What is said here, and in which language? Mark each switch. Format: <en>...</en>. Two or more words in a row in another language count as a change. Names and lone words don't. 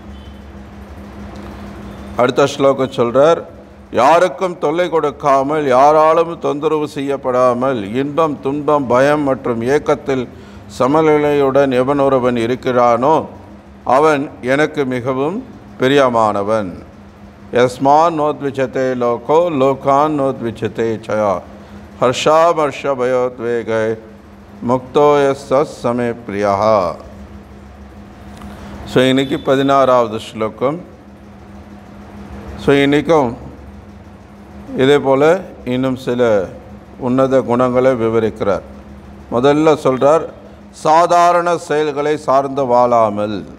<ta>அடுத்த ஸ்லோகம் சொல்கிறார், யாருக்கும் தொல்லை கொடுக்காமல், யாராலும் தொந்தரவு செய்யப்படாமல், இன்பம் துன்பம் பயம் மற்றும் ஏக்கத்தில் சமநிலையுடன் எவனொருவன் இருக்கிறானோ அவன் எனக்கு மிகவும் பிரியமானவன்.</ta> <sa>यस्मान् नोद्विचते लोको लोकान् नोद्विचते चया हर्षामर्षभयोद्वेगे मुक्तो यस्समे प्रियः.</sa> <ta>ஸோ இன்றைக்கி 16வது ஸ்லோகம். ஸோ இன்றைக்கும் இதே போல் இன்னும் சில உன்னத குணங்களை விவரிக்கிறார். முதல்ல சொல்கிறார், சாதாரண செயல்களை சார்ந்து வாழாமல்.</ta>